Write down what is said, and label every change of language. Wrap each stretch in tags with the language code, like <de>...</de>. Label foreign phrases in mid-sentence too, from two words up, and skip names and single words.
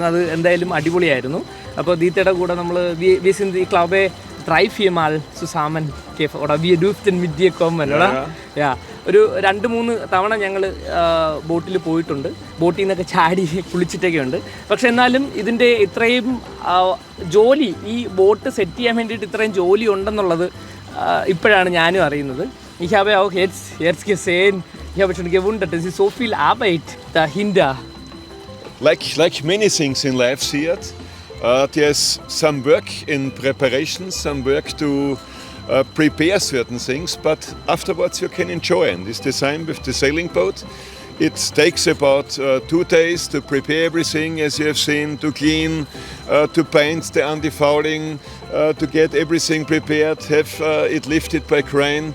<ml>അത് എന്തായാലും അടിപൊളിയായിരുന്നു. അപ്പോൾ ദീത്തയുടെ കൂടെ നമ്മൾ</ml> <de>wir sind ich glaube 3-4 Mal zusammen oder wir durften mit dir kommen, oder? Ja.</de> <ml>ഒരു 2-3 തവണ ഞങ്ങൾ ബോട്ടിൽ പോയിട്ടുണ്ട്. ബോട്ടിൽ നിന്നൊക്കെ ചാടി കുളിച്ചിട്ടൊക്കെ ഉണ്ട്. പക്ഷെ എന്നാലും ഇതിൻ്റെ ഇത്രയും ജോലി, ഈ ബോട്ട് സെറ്റ് ചെയ്യാൻ വേണ്ടിയിട്ട് ഇത്രയും ജോലി ഉണ്ടെന്നുള്ളത് ഇപ്പോഴാണ് ഞാനും അറിയുന്നത്.</ml> <de>Ich habe auch jetzt gesehen, ich habe schon gewundert, es ist so viel Arbeit dahinter.</de> <en>Like many things in life, Seat, there's some work in preparation, some work to prepare certain things, but afterwards you can enjoy it. It's the same with the sailing boat. It takes about 2 days to prepare everything, as you have seen, to clean, to paint the anti-fouling, to get everything prepared, have it lifted by crane.</en>